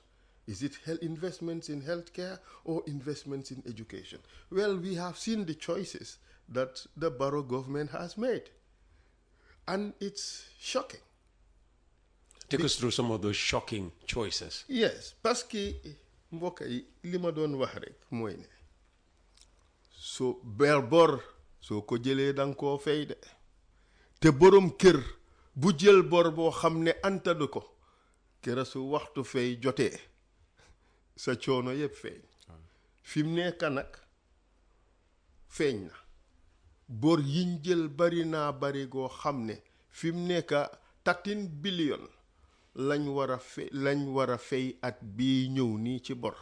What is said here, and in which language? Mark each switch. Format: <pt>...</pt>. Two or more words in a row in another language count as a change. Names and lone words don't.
<en>Is it investments in healthcare or investments in education? Well, we have seen the choices that the Barrow government has made. And it's shocking. Take us through some of those shocking choices. Yes,</en> <fr>parce que</fr> <wo>mbokk yi li ma doon wax rek mooy ne so bor soo ko jëlee danga koo fay de te borom kër bu jël bor boo xam ne antadu ko kera su waxtu fay jotee sa coono yëpp feeñ fi mu nekk nag feeñ na bor yiñ jël bari naa bari goo xam ne fi mu nekk 13 billion lañ war a fay at bii ñëw nii ci bor.</wo>